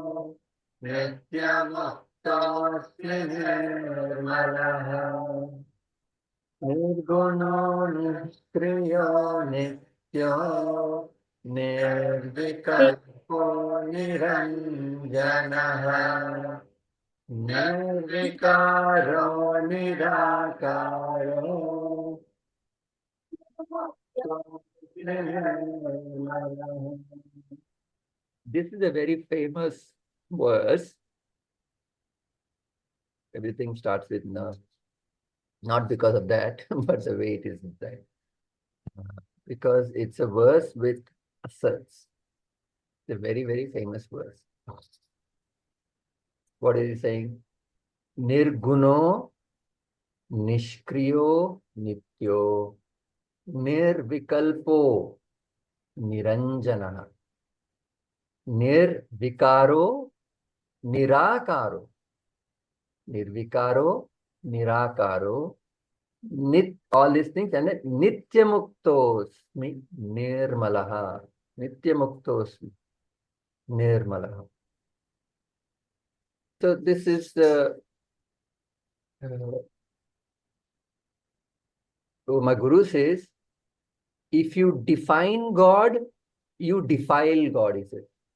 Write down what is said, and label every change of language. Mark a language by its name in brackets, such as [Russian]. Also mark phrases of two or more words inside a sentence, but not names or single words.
[Sanskrit] नित्यमुक्तोऽस्मि निर्मलः निर्गुणो निष्क्रियो नित्यो निर्विकल्पो निरञ्जनः निर्विकारो निराकारो [English] This is a very famous verse. Everything starts with na. Not because of that, but the way it is inside. Because it's a verse with asserts. It's a very, very famous verse. What is he saying? [Sanskrit] निर्गुणो, निष्क्रियो, नित्यो, निर्विकल्पो, निरञ्जन, निर्विकारो, निराकारो, निर्विकारो, निराकारो, [English] all these things, and then [Sanskrit] नित्यमुक्तोऽस्मि निर्मलः, नित्यमुक्तोऽस्मि निर्मलः. [English] So this is the so my guru says, if you define God, you defile God, he says.